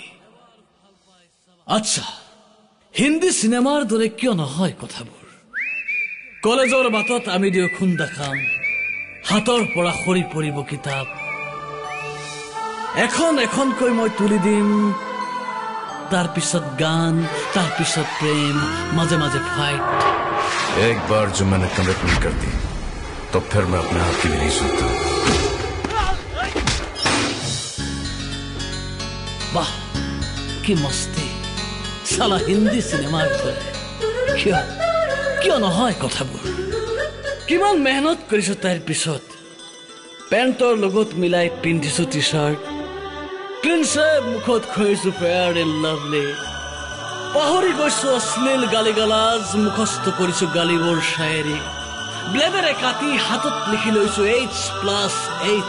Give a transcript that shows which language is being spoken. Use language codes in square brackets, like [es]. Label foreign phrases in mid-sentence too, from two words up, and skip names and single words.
[as] আচ্ছা, হিন্দী চিনেমাৰ দৰে কিয় নহয় কথাবোৰ? কলেজৰ বাটত আমি দিও খুন্দা খাম, হাতৰ পৰা সৰি পৰিব কিতাপ, এখন এখনকৈ মই তুলি দিম, তাৰ পিছত গান, তাৰ পিছত প্ৰেম, মাজে মাজে ফাইট। [hi] एक बार जो मैंने कमिटमेंट कर दी तो फिर मैं अपने आप की भी नहीं सुनता। [as] वाह কি মস্তি, সালা হিন্দী চিনেমাৰ দৰে। কিয় নহয় কথাবোৰ? কিমান মেহনত কৰিছো তাইৰ পিছত, পেণ্টৰ লগত মিলাই পিন্ধিছো টি চাৰ্ট, [en] clean shave [as] মুখত খুৱাইছো ফেয়াৰ এণ্ড লাভলি, পাহৰি গৈছো অশ্লীল গালি গালাজ, মুখস্থ কৰিছো গালিবোৰ শায়েৰী, ব্লেডেৰে কাটি হাতত লিখি লৈছো H+H।